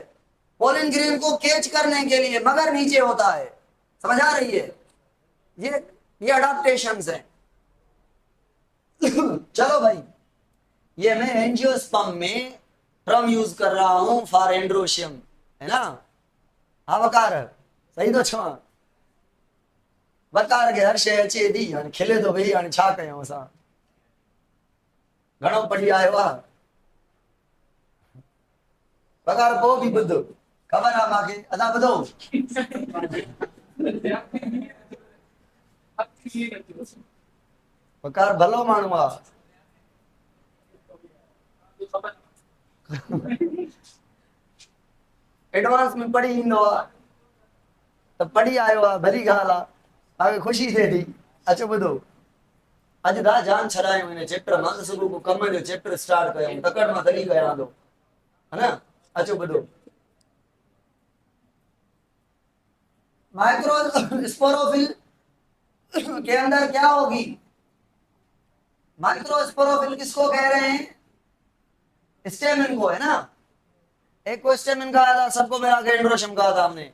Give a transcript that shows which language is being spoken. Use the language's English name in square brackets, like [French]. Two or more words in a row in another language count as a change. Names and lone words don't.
[English] pollen grain [Hindi] को कैच करने के लिए, मगर नीचे होता है। समझ आ रही है? ये अडाप्टेशंस है। चलो भाई, ये मैं एंजियोस्पर्म में टर्म यूज कर रहा हूं [English] for androecium, [Hindi] है ना? [Sindhi] हाँ बकार सही तो छो बकार के हर शे अचे दी हाणे खिले तो भई हाणे छा कयूं असां, घणो पढ़ी आयो आहे बकार पोइ बि ॿुध, ख़बर आहे मूंखे, असां ॿुधो बकार भलो माण्हू आहे। एडवांस में पढ़ी ईंदो आहे त पढ़ी आयो आहे, भली ॻाल्हि आहे, तव्हांखे ख़ुशी थिए थी। अचो ॿुधो, अॼु था जान छॾायूं हिन चैप्टर मां, सुबुह को कम जो [English] chapter start [Sindhi] कयूं, तकड़ मां तरी कयां थो, [Hindi] है ना? [Sindhi] अचो ॿुधो, [Hindi] माइक्रोस्पोरोफिल के अंदर क्या होगी? माइक्रोस्पोरोफिल किसको कह रहे हैं? स्टेमिन को, है ना? एक को स्टेमिन कहा था, सबको मिला के एंड्रोशियम कहा था हमने।